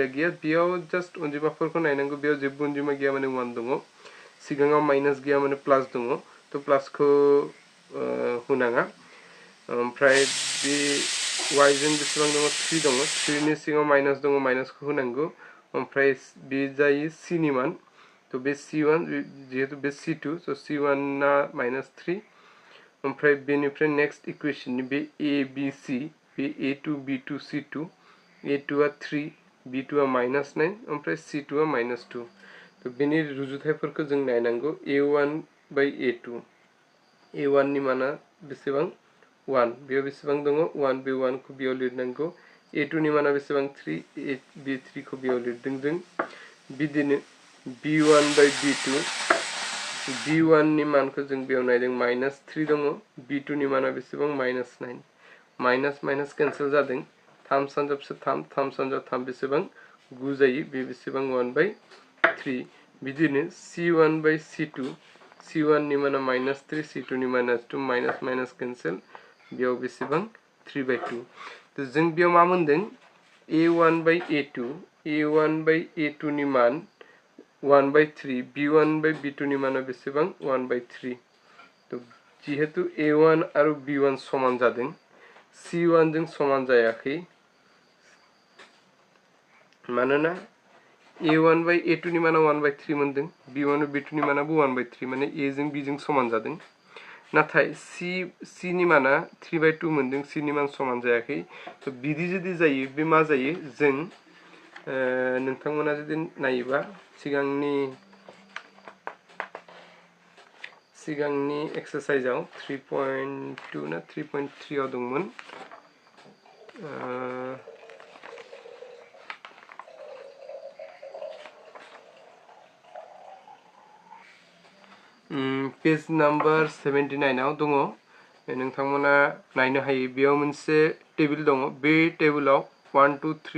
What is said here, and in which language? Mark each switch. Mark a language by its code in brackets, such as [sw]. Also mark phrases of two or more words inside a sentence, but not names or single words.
[brx] गैया बेयाव जास्ट अनजिमाफोरखौ नायनांगौ बेयाव जेबो अनजिमा गैया माने 1 दङ सिगाङाव माइनास गैया माने प्लास दङ तो प्लासखौ होनाङा ओमफ्राय बे y जों बेसेबां दङ 3 दङ 3 नि सिगाङाव माइनास दङ माइनासखौ होनांगौ ओमफ्राय बे जायो c नि मान तो बे c1 जेहेतु बे c2 so c1 ना -3 ओमफ्राय बेनिफ्राय [en] next equation [brx] बे a b c बे a2 b2 c2 a2 आ 3 b2 आ -9 ओमफ्राय c2 आ -2 तो बेनि रुजुथायफोरखौ जों नायनांगौ a1 by a2 a1 नि माना बेसेबां 1 बेयाव बेसेबां दङ 1 बे 1 खौ बेयाव लिरनांगौ a2 नि माना बेसेबां 3 बे 3 खौ बेयाव लिरदों जों बिदिनो b1 by b2 b1 नि मानखौ जों बेयाव नायदों -3 दङ b2 नि माना बेसेबां -9 माइनास माइनास कैंसिल जादों 3 सानजाबसो 3 सानजाब 3 बेसेबां 9 जायो बे बेसेबां 1/3 बिदिनो c1 by c2 c1 नि माना -3 c2 नि -2 माइनास माइनास कैंसिल बेयाव बेसेबां 3/2 तो जों बेयाव मा मोनदों a1 by a2 a1 by a2 नि मान 1/3 b1 by b2 नि माना बेसेबां 1/3 तो जेहेतु a1 आरो b1 समान जादों c1 जों समान जायाखै मानोना a1 by a2 नि माना 1/3 मोनदों b1 और b2 नि मानाबो 1/3 माने a जों b जों समान जादों नाथाय c नि माना 3/2 मोनदों c नि मान समान जायाखै तो बिदि जुदि जायो बे मा जायो जों नोंथांमोना जुदि नायोबा सिगांनि एक्सारसाइजआव 3.2 ना 3.3 आव दंमोन [en] page number [brx] 79 आव दङ नोंथांमोना नायनो हायो बेयाव मोनसे टेबल दङ बे टेबलाव 1 2 3